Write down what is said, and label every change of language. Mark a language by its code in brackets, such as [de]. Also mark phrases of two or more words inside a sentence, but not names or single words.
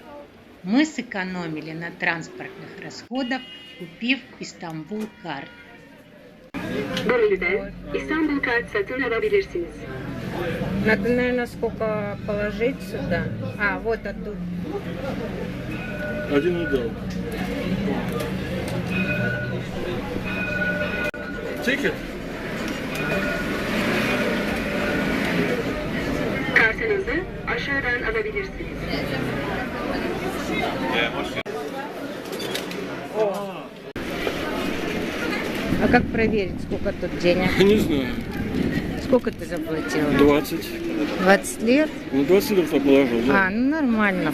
[ru] Мы сэкономили на транспортных расходах, купив Istanbul Kart. [tr] Bölgede İstanbul Kart satın alabilirsiniz. [ru] Надо, наверное, сколько положить сюда. А, вот оттуда. Один удал. Ticket. [tr] Kartınızı aşağıdan alabilirsiniz. [ru] А как проверить, сколько тут денег? Не знаю. Сколько ты заплатила? 20. 20 лет? Ну, 20 лет я положил, да? А, ну нормально.